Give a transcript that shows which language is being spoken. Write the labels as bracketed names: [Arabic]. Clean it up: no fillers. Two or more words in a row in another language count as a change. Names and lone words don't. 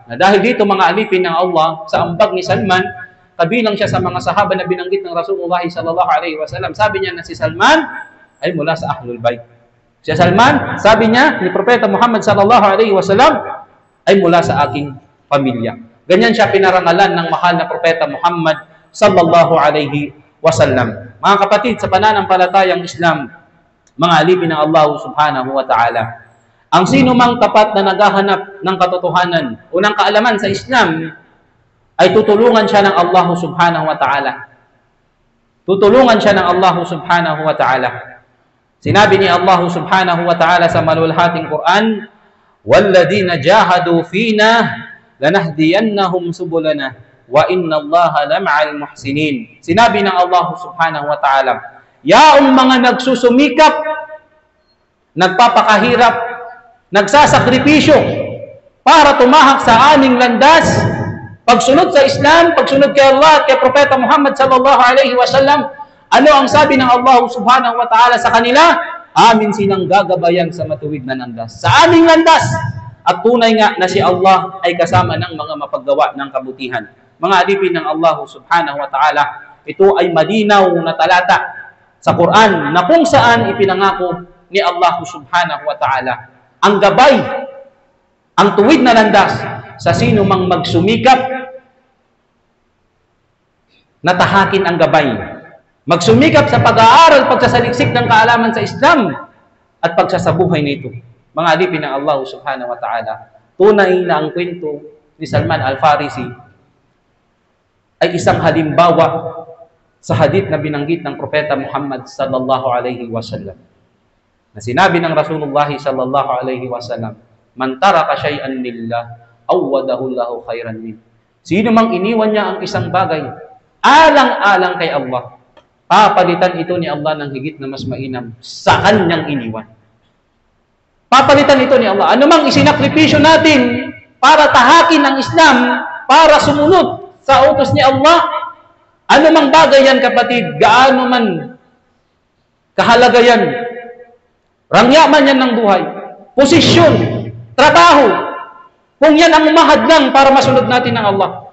[Filipino] Na dahil dito, mga alipin ng Allah, sa ambag ni Salman, kabilang siya sa mga sahaba na binanggit ng Rasulullah [Arabic] صلى الله عليه وسلم. [Filipino] Sabi niya na si Salman ay mula sa [Arabic] أهل البيت. [Filipino] Si Salman, sabi niya ni Propeta Muhammad [Arabic] صلى الله عليه وسلم, [Filipino] ay mula sa aking pamilya. Ganyan siya pinarangalan ng mahal na Propeta Muhammad [Arabic] صلى الله عليه وسلم. [Filipino] Mga kapatid, sa pananampalatayang Islam, mga alipin ng Allah [Arabic] سبحانه وتعالى, [Filipino] ang sino mang tapat na naghahanap ng katotohanan o ng kaalaman sa Islam, ay tutulungan siya ng Allah [Arabic] سبحانه وتعالى. [Filipino] Tutulungan siya ng Allah [Arabic] سبحانه وتعالى. [Filipino] Sinabi ni Allah [Arabic] سبحانه وتعالى [Filipino] sa malulhating Quran, [Arabic] وَالَّذِينَ جَاهَدُوا فِينَا لَنَهْدِيَنَّهُمْ سُبُلَنَا وَإِنَّ اللَّهَ لَمَعَ الْمُحْسِنِينَ. [Filipino] Sinabi ng Allah [Arabic] سبحانه وتعالى, [Filipino] yaong mga nagsusumikap, nagpapakahirap, nagsasakripisyo para tumahak sa aming landas, pagsunod sa Islam, pagsunod kay Allah at kay Propeta Muhammad [Arabic] صلى الله عليه وسلم, [Filipino] ano ang sabi ng Allah [Arabic] سبحانه وتعالى [Filipino] sa kanila? Amin silang gagabayan sa matuwid na landas. Sa aming landas. At tunay nga na si Allah ay kasama ng mga mapaggawa ng kabutihan. Mga alipin ng Allah [Arabic] سبحانه وتعالى, [Filipino] ito ay malinaw na talata sa Quran na kung saan ipinangako ni Allah [Arabic] سبحانه وتعالى [Filipino] ang gabay, ang tuwid na landas sa sino mang magsumikap na tahakin ang gabay. Magsumikap sa pag-aaral, pagsasaliksik ng kaalaman sa Islam at pagsasabuhay nito. Mga alipin ng Allah [Arabic] سبحانه وتعالى, [Filipino] tunay na ang kwento ni Salman Al-Farisi ay isang halimbawa sa hadith na binanggit ng Propeta Muhammad [Arabic] صلى الله عليه وسلم. [Filipino] Na sinabi ng [Arabic] رسول الله صلى الله عليه وسلم من ترك شيئا لله عوضه له خيرا من. [Filipino] Sino mang iniwan niya ang isang bagay, alang-alang kay Allah, papalitan ito ni Allah ng higit na mas mainam sa kanyang iniwan. Papalitan ito ni Allah. Ano mang isinakripisyo natin para tahakin ang Islam, para sumunod sa utos ni Allah, ano mang bagay yan kapatid, gaano man kahalaga yan, rangya man yan ng buhay, posisyon, trabaho, kung yan ang umahadlang para masunod natin ng Allah.